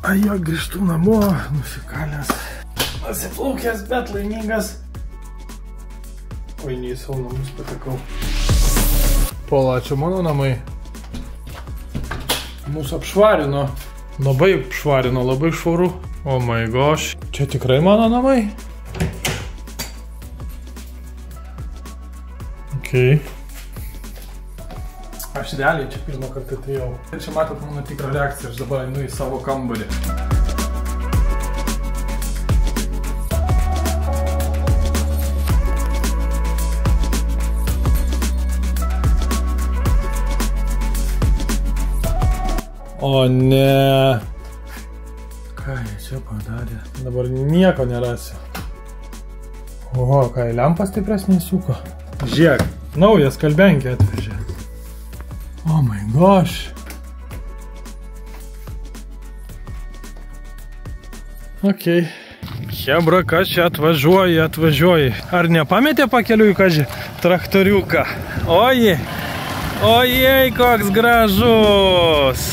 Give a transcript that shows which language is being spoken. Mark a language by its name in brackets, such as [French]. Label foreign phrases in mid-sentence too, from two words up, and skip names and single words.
[Lithuanian] Jo, grįžtu namo, nusikalęs. Pasiplaukęs, bet laimingas. Oi, ne į savo namus patekau. Pola, čia mano namai. Mūsų apšvarino. Labai apšvarino, labai švaru. [English] Oh my gosh. [Lithuanian] Čia tikrai mano namai? Okay. Aš realiai čia pirmą kartą atėjau. Čia matot mano tikrą reakciją, aš dabar einu į savo kambarį. O ne. Ką jie čia padarė? Dabar nieko nerasiu. O, ką, lempas stipresnį suko. Žiūrėk, naujas kalbenkė atvežė. [English] Oh my gosh. [Lithuanian] Ok. Hebra, kas čia atvažiuoji. Ar nepametė pakeliui, kažį, traktoriuką? Ojei, koks gražus.